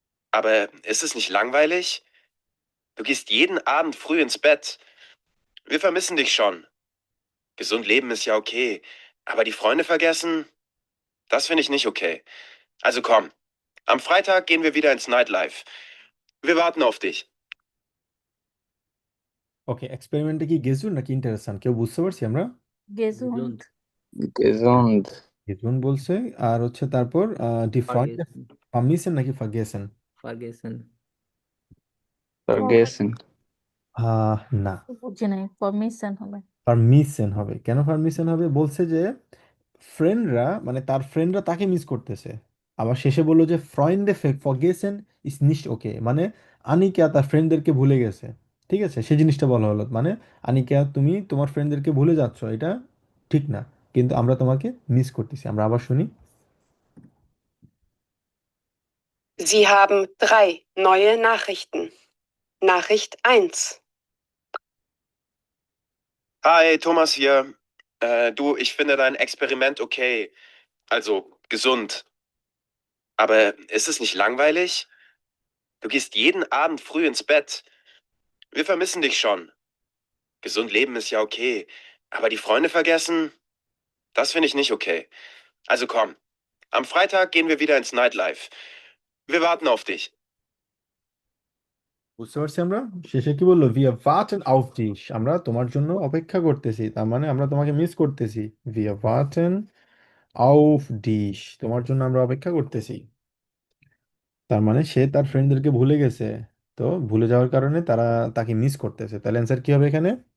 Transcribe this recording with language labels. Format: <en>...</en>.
<de>Aber ist es nicht langweilig? Du gehst jeden Abend früh ins Bett. Wir vermissen dich schon. Gesund leben ist ja okay. Aber die Freunde vergessen? Das finde ich nicht okay. Also komm. Am Freitag gehen wir wieder ins Nightlife. Wir warten auf dich.</de> <bn>ওকে, এক্সপেরিমেন্টটা কি গেজুন নাকি ইন্টারেস্টেন্ট, কেউ বুঝতে পারছি আমরা? গেজুন্ট। গেজুন্ড। গেজুন বলছে। আর হচ্ছে তারপর ডিফ্রয়েন্ট,</bn> <de>Ferguson.</de> <bn>ফার্মিসেন নাকি ফার্গেসেন?</bn> <de>Ferguson.</de> <bn>ফার্গুসন। আহ না, বুঝি নাই, পারমিশন হবে। ফার্মিসেন হবে। কেন ফার্মিসেন হবে? বলছে যে ফ্রেন্ডরা, মানে তার ফ্রেন্ডরা তাকে মিস করতেছে। আবার শেষে বললো যে</bn> <de>ফ্রয়েন্ডে ফরগেসেন ইস নিশ্ট ওকে,</de> <bn>মানে আনিকা তার ফ্রেন্ডদেরকে ভুলে গেছে। ঠিক আছে, সেই জিনিসটা বলা হলো। মানে আনিকা, তুমি তোমার ফ্রেন্ডদেরকে ভুলে যাচ্ছ, এটা ঠিক না, কিন্তু আমরা তোমাকে মিস করতেছি। আমরা আবার শুনি।</bn> <de>Sie haben 3 neue Nachrichten. Nachricht 1. Hi, Thomas hier. Du, ich finde dein Experiment okay. Also gesund. Aber ist es nicht langweilig? Du gehst jeden Abend früh ins Bett. Wir vermissen dich schon. Gesund leben ist ja okay. Aber die Freunde vergessen? Das finde ich nicht okay. Also komm. Am Freitag gehen wir wieder ins Nightlife. Wir warten auf dich.</de> <bn>বুঝতে পারছি আমরা। শেষে কি বললো,</bn> <de>wir warten auf dich,</de> <bn>আমরা তোমার জন্য অপেক্ষা করতেছি। তার মানে আমরা তোমাকে মিস করতেছি।</bn> <de>wir warten auf dich,</de> <bn>তোমার জন্য আমরা অপেক্ষা করতেছি। তার মানে সে তার ফ্রেন্ডদেরকে ভুলে গেছে। তো ভুলে যাওয়ার কারণে তারা তাকে মিস করতেছে, তাহলে অ্যান্সার কি হবে এখানে?</bn>